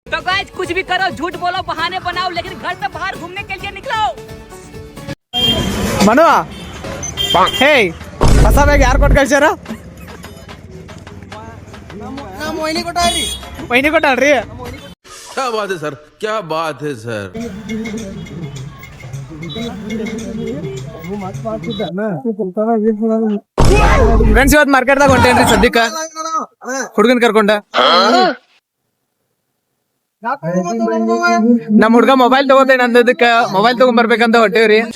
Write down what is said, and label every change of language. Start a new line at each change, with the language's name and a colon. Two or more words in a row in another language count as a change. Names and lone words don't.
Hindi: तो गाइस कुछ भी करो, झूठ बोलो, बहाने बनाओ, लेकिन घर से बाहर घूमने के लिए निकलो।
Kannada: ಮನು ಹೇ ಹೊಸ ಬ್ಯಾಗ್ ಯಾರು ಕೊಟ್ಟು ಕಳ್ಸ್ಯಾರ? ವೈನಿ ಕೊಟ್ಟಾಳ್ರಿ.
Hindi: क्या बात है सर, क्या बात है सर.
Kannada: ಫ್ರೆಂಡ್ಸ್ ಇವತ್ತು ಮಾರ್ಕೆಟ್ದಾಗ ಹೊಂಟೇನ್ರಿ ಸದ್ಯಕ್ಕ ಹುಡುಗನ್ ಕರ್ಕೊಂಡ. ನಮ್ ಹುಡ್ಗ ಮೊಬೈಲ್ ತಗೋತೇನೆ ಅಂದದಕ್ಕ ಮೊಬೈಲ್ ತಗೊಂಡ್ ಬರ್ಬೇಕಂತ ಹೊಂಟೇವ್ರಿ.